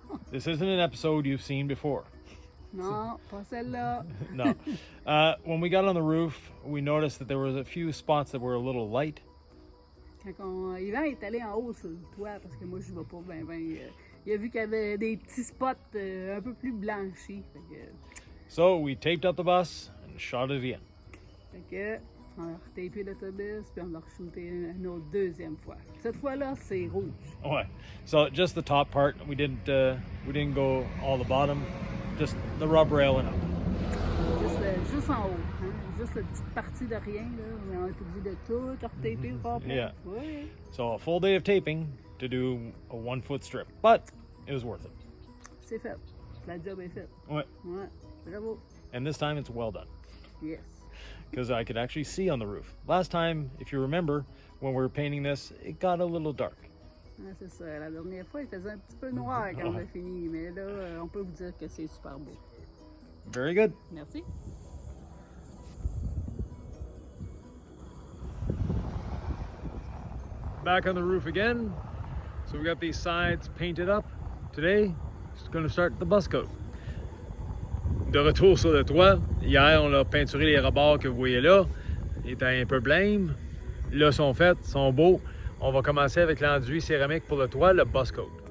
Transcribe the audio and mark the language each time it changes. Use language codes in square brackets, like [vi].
[en] This isn't an episode you've seen before. [fr] Non, pas celle-là. [en] No. When we got on the roof, we noticed that there was a few spots that were a little light. [fr] Yvan est allé en haut sur le toit parce que moi je ne vais pas bien. Il a vu qu'il y avait des petits spots un peu plus blanchis. [en] So we taped up the bus and shot it again. [fr] On a retapé l'autobus puis on l'a re-shooté une autre deuxième fois. Cette fois-là, c'est rouge. Ouais. [en] So just the top part. We didn't go all the bottom. Just the rub rail and up. [fr] Juste en haut. Hein? Juste la petite partie de rien. Là. On est obligé de tout retaper au complet. [en] Yeah. [fr] Ouais. [en] So a full day of taping to do a 1-foot strip. But it was worth it. [fr] C'est fait. La job est faite. Ouais. Ouais. Bravo. [en] And this time it's well done. Yes. Because I could actually see on the roof. Last time, if you remember, when we were painting this, it got a little dark. [fr] Ah, c'est ça. La dernière fois, il faisait un petit peu noir quand on a fini. Mais là, on peut vous dire que c'est super beau. [en] Very good. [fr] Merci. [en] Back on the roof again. So we got these sides painted up. Today, just going to start the buskote. [fr] De retour sur le toit. Hier, on a peinturé les rebords que vous voyez là. Ils étaient un peu blêmes. Là, sont faits, sont beaux. On va commencer avec l'enduit céramique pour le toit, le buskote.